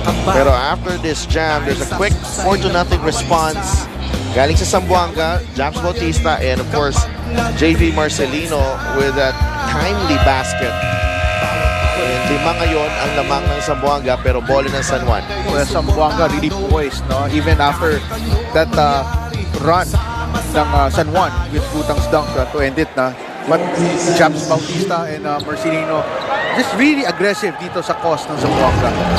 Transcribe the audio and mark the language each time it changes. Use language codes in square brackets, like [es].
[en] Pero after this jam, there's a quick 4-0 response [tl] galing sa [en] Zamboanga, James Bautista, and of course, JV Marcelino with that timely basket. [tl] And 5 ngayon ang lamang ng Zamboanga pero bola ng San Juan. [en] Well, Zamboanga really poised, no? Even after that run ng San Juan with Gutang's dunk to end it na. But James Bautista and Marcelino just really aggressive [tl] dito sa cost ng [en] Zamboanga.